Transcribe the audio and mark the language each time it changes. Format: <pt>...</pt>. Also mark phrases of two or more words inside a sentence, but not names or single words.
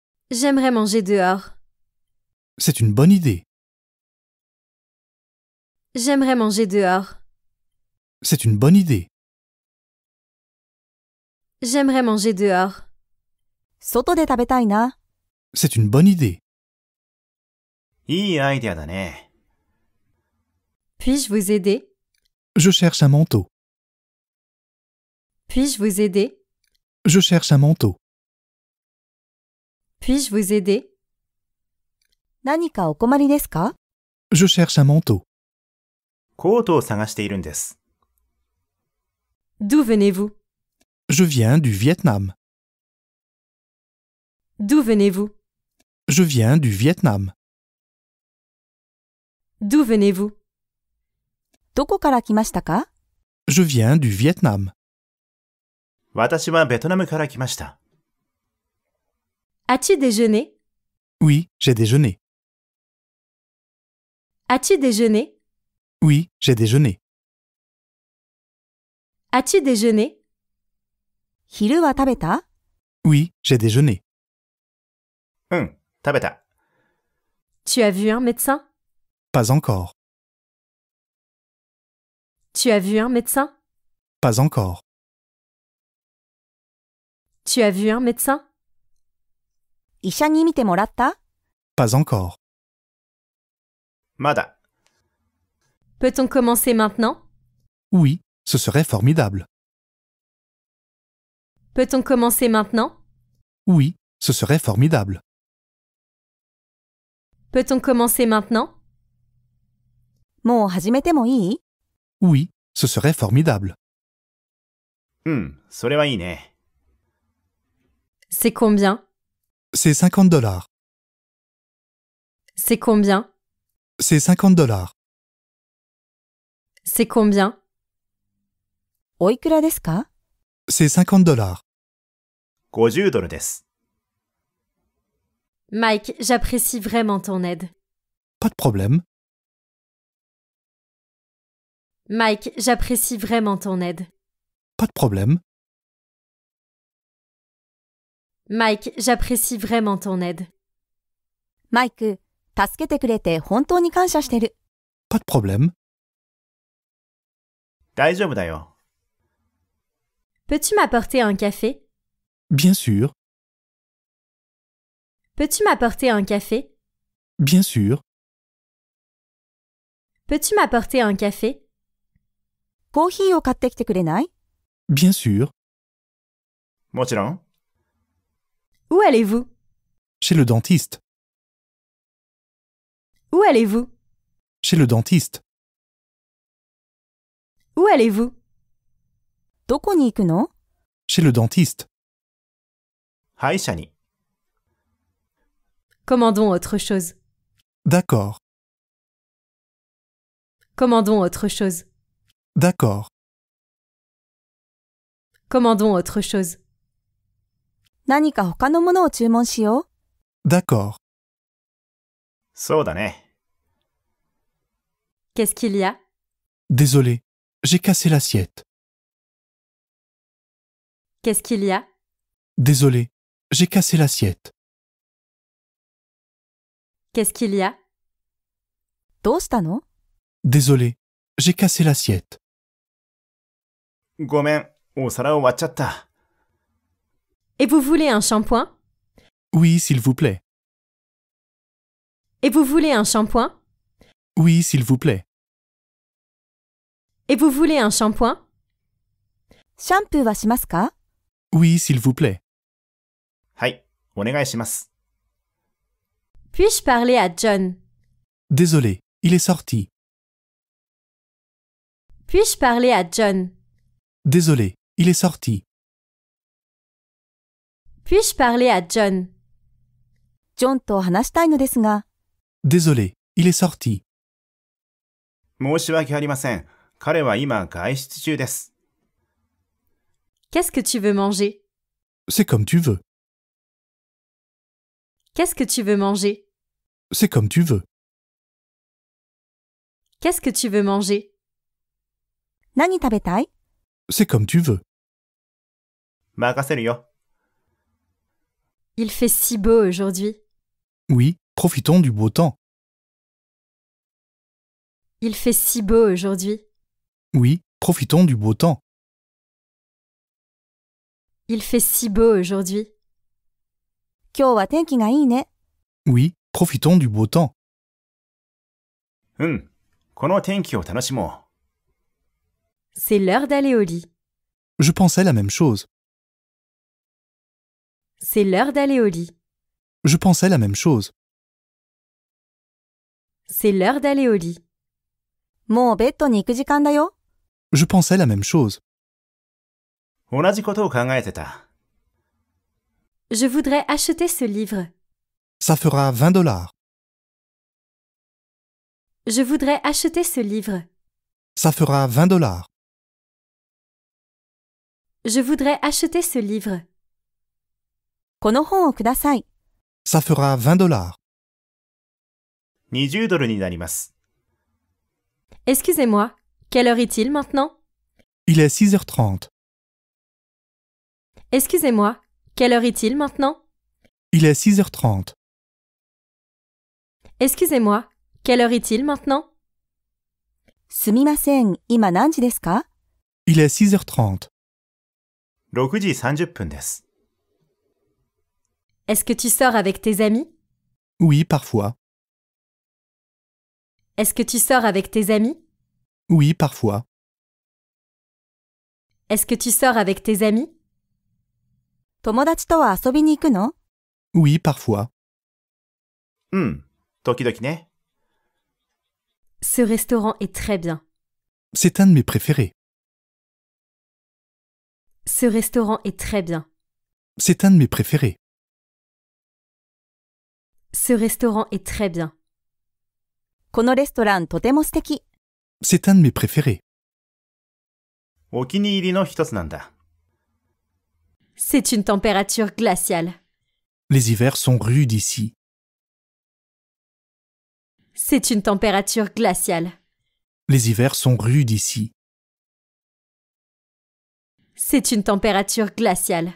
<fr>J'aimerais manger dehors. C'est une bonne idée. J'aimerais manger dehors. C'est une bonne idée. J'aimerais manger dehors.</fr> <ja>外で食べたいな。</ja> <fr>C'est une bonne idée.</fr> <ja>いいアイデアだね。</ja> <fr>Puis-je vous aider? Je cherche un manteau. Puis-je vous aider? Je cherche un manteau. Puis-je vous aider?</fr> <ja>何かお困りですか？</ja> <fr>Je cherche un manteau.</fr> <ja>コートを探しているんです。</ja> <fr>D'où venez-vous? Je viens du Vietnam. D'où venez-vous? Je viens du Vietnam. D'où venez-vous?</fr> <ja>どこから来ましたか？</ja> <fr>Je viens du Vietnam.</fr> <ja>私はベトナムから来ました。</ja> <fr>As-tu déjeuné? Oui, j'ai déjeuné. As-tu déjeuné? Oui, j'ai déjeuné. As-tu déjeuné?</fr> <ja>昼は食べた？</ja> <fr>Oui, j'ai déjeuné.</fr> <ja>うん、食べた。</ja> <fr>Tu as vu un médecin? Pas encore. Tu as vu un médecin? Pas encore. Tu as vu un médecin?</fr> <ja>医者に診てもらった？</ja> <fr>Pas encore.</fr> <ja>まだ。</ja> <fr>Peut-on commencer maintenant? Oui, ce serait formidable. Peut-on commencer maintenant? Oui, ce serait formidable. Peut-on commencer maintenant?</fr> <ja>もう始めてもいい？</ja> <fr>Oui, ce serait formidable.</fr> <ja>うん、それはいいね。</ja> <fr>C'est combien? C'est 50 dollars. C'est combien? C'est 50 dollars. C'est combien?</fr> <ja>おいくらですか？</ja> <fr>C'est 50 dollars.</fr> <ja>50 ドルです。</ja> <fr>Mike, j'apprécie vraiment ton aide. Pas de problème. Mike, j'apprécie vraiment ton aide. Pas de problème. Mike, j'apprécie vraiment ton aide.</fr> <ja>マイク、助けてくれて本当に感謝してる。</ja> <fr>Pas de problème.</fr> <ja>大丈夫だよ。</ja> <fr>Peux-tu m'apporter un café? Bien sûr. Peux-tu m'apporter un café? Bien sûr. Peux-tu m'apporter un café?</fr> <ja>コーヒーを買ってきてくれない？</ja> <fr>Bien sûr.</fr> <ja>もちろん。</ja> <fr>Où allez-vous? Chez le dentiste. Où allez-vous? Chez le dentiste. Où allez-vous?</fr> <ja>どこに行くの？</ja> <fr>Chez le dentiste.</fr> <ja>歯医者に。</ja> <fr>Commandons autre chose. D'accord. Commandons autre chose. D'accord. Commandons autre chose.</fr> <ja>何か他のものを注文しよう。</ja> <fr>D'accord.</fr> <ja>そうだね。</ja> <fr>Qu'est-ce qu'il y a? Désolé, j'ai cassé l'assiette. Qu'est-ce qu'il y a? Désolé, j'ai cassé l'assiette. Qu'est-ce qu'il y a?</fr> <ja>どうしたの？</ja> <fr>Désolé, j'ai cassé l'assiette.</fr> <ja>ごめん、お皿を割っちゃった。</ja> <fr>Et vous voulez un shampoing? Oui, s'il vous plaît. Et vous voulez un shampoing? Oui, s'il vous plaît. Et vous voulez un shampoing?</fr> <ja>シャンプーはしますか？</ja> <fr>Oui, s'il vous plaît.</fr> <ja>はい、お願いします。</ja> <fr>Puis-je parler à John? Désolé, il est sorti. Puis-je parler à John? Désolé, il est sorti. Puis-je parler à John?</fr> <ja>ジョンと話したいのですが。</ja> <fr>Désolé, il est sorti.</fr> <ja>申し訳ありません。彼は今外出中です。</ja> <fr>Qu'est-ce que tu veux manger? C'est comme tu veux. Qu'est-ce que tu veux manger? C'est comme tu veux. Qu'est-ce que tu veux manger?</fr> <ja>何食べたい？</ja> <fr>C'est comme tu veux.</fr> <ja>任せるよ。</ja> <fr>Il fait si beau aujourd'hui. Oui, profitons du beau temps. Il fait si beau aujourd'hui. Oui, profitons du beau temps. Il fait si beau aujourd'hui.</fr> <ja>今日は天気がいいね。</ja> <fr>Oui, profitons du beau temps.</fr> <ja>うん。この天気を楽しも</ja> <fr>C'est l'heure d'aller au lit. Je pensais la même chose. C'est l'heure d'aller au lit. Je pensais la même chose. C'est l'heure d'aller au lit.</fr> <ja>もうベッドに行く時間だよ。</ja> <fr>Je pensais la même chose.</fr> <ja>う。同じことを考えてた。</ja> <fr>Je voudrais acheter ce livre. Ça fera 20 dollars. Je voudrais acheter ce livre. Ça fera 20 dollars. Je voudrais acheter ce livre.</fr> <ja>この本をください。</ja> <fr>Ça fera 20 dollars.</fr> <ja>20ドルになります。</ja> <fr>Excusez-moi, quelle heure est-il maintenant? Il est 6h30. Excusez-moi, quelle heure est-il maintenant? Il est 6h30. Excusez-moi, quelle heure est-il maintenant?</fr> <ja>すみません、今何時ですか？</ja> <fr>Il est 6h30.</fr> <ja>6時30分です。</ja> <fr>Est-ce que tu sors avec tes amis? Oui, parfois. Est-ce que tu sors avec tes amis? Oui, parfois. Est-ce que tu sors avec tes amis?</fr> <ja>友達とは遊びに行くの？</ja> <fr>Oui, parfois.</fr> <ja>うん。時々ね。</ja> <fr>Ce restaurant est très bien. C'est un de mes préférés. Ce restaurant est très bien. C'est un de mes préférés. Ce restaurant est très bien.</fr> <ja>このレストランとても素敵。</ja> <fr>C'est un de mes préférés.</fr> <ja>お気に入りの一つなんだ。</ja> <fr>C'est une température glaciale. Les hivers sont rudes ici. C'est une température glaciale. Les hivers sont rudes ici. C'est une température glaciale.</fr>